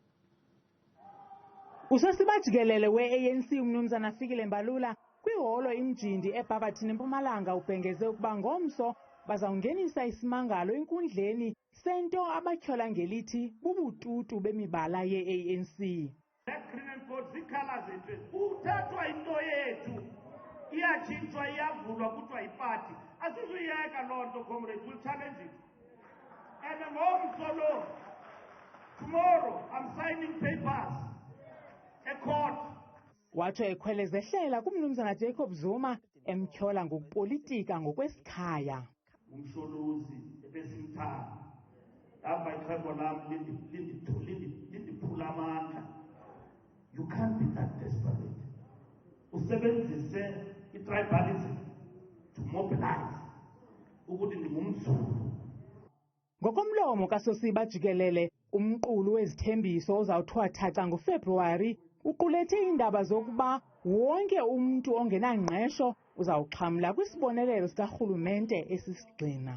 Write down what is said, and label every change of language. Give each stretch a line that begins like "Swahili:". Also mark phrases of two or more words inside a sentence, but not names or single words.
Xhosa: Usosiba jikelele we-ANC umnumzana Ibhenel'enkundleni kwiholo imjindi eBhabhathini eMpumalanga ubhengeze ukuba ngomso bazawungenisa isimangalo enkundleni sento abatyhola ngelithi bubututu bemibala ye-ANC.
English: Green and gold
Xhosa: zikhala zethu. Uthathwa into yethu. Iyatshintshwa iyavulwa kuthiwa yipati. Asizuyeka loo nto comrades,
English: we'll challenge it.
Xhosa: And ngomso lo,
English: tomorrow I'm signing papers.
Xhosa: Watsho ekhwelezehlela kumnumzana Jacob Zuma emtyhola ngokupolitika ngokwesikhaya. Umsholuzi ebesimthanda. Hamba ixhego lam lindiphula amandla.
English: You can't be that desperate.
Xhosa: Usebenzise i-tribalism
English: to mobilize
Xhosa: ukuthi ndingumZulu. Ngokomlomo kaSosiba jikelele umqulu wezithembiso ozawuthiwa thatha ngoFebruwari uqulethe iindaba zokuba wonke umntu ongenangqesho uzawuxhamla kwisibonelelo sikarhulumente esisigxina.